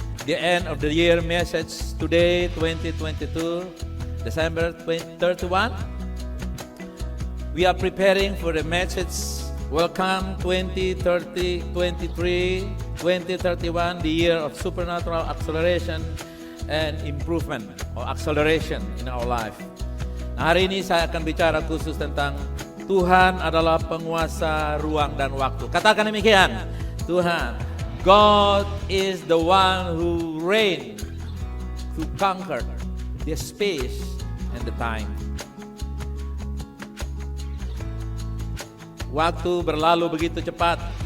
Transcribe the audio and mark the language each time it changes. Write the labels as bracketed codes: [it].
[en] The end of the year message today, 2022, December 31. We are preparing for the message Welcome 2030, 23, 2031, the year of supernatural acceleration and improvement or acceleration in our life. [id] Nah, hari ini saya akan bicara khusus tentang Tuhan adalah penguasa ruang dan waktu. Katakan demikian, Tuhan, [en] God is the one who reign to conquer the space and the time. [id] Waktu berlalu begitu cepat.